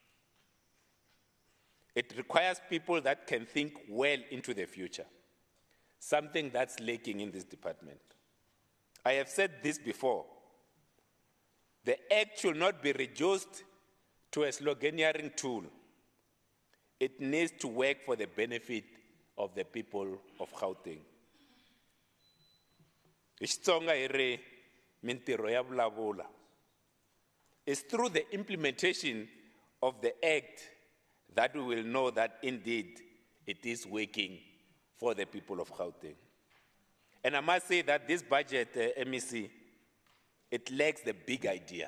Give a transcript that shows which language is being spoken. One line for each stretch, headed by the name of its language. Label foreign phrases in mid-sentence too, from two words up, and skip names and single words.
English: It requires people that can think well into the future, something that's lacking in this department. I have said this before. The Act should not be reduced to a sloganeering tool. It needs to work for the benefit of the people of Gauteng.
Tsonga: Xitsonga hi ri mintirho ya vulavula.
English: It's through the implementation of the Act that we will know that indeed it is working for the people of Gauteng. And I must say that this budget, MEC, it lacks the big idea.